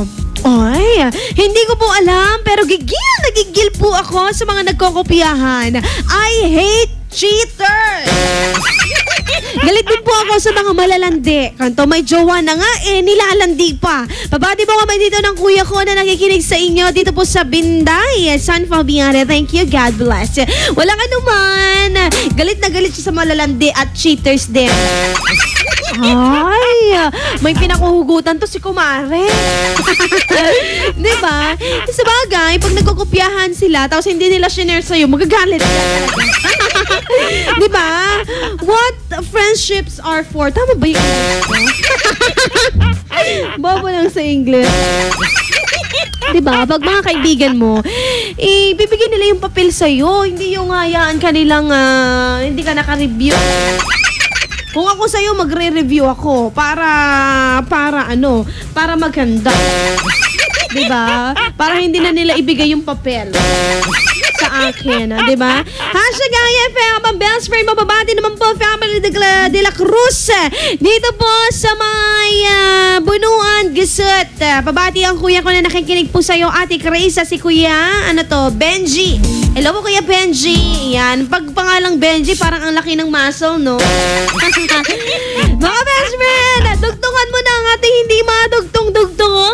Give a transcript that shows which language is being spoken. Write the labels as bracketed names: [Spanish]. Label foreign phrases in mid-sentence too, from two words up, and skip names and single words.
[Filipino] Oy, hindi ko po alam pero nagigil po ako sa mga nagkokopyahan. [English] I hate cheaters. [Filipino] Galit din po ako sa mga malalandi. Kanto may jowa na nga nilalandi pa. Pabati po kami dito ng kuya ko na nakikinig sa inyo dito po sa Binday, San Fabiano. [English] Thank you, God bless. [Filipino] Walang anuman. Galit na galit siya sa malalandi at cheaters din. Ay, may pinakuhugutan to si Kumare. Diba? Sa bagay, pag nagkukopyahan sila tapos hindi nila shinare sa'yo, magagalit ka talaga. Diba? [English] What friendships are for? [Filipino] Tama ba yung Bobo lang sa English. Diba? Pag mga kaibigan mo, bibigyan nila yung papel sa'yo. Hindi yung hayaan kanilang hindi ka naka-review. Kung ako sa'yo, magre-review ako para maganda. Diba? Para hindi na nila ibigay yung papel sa akin, diba? #IFM, ang [English] best friend, [Filipino] mababati naman po, family de la Cruz. Dito po sa may Bunuan, Gesut. Pabati ang kuya ko na nakikinig po sa'yo, Ate Krisa, si Kuya, Benji. Hello po, Kuya Benji. Yan, pag pangalang Benji, parang ang laki ng muscle, no? Mga [English] best friend, [Filipino] dugtungan mo na ang ating hindi madugtong-dugtong.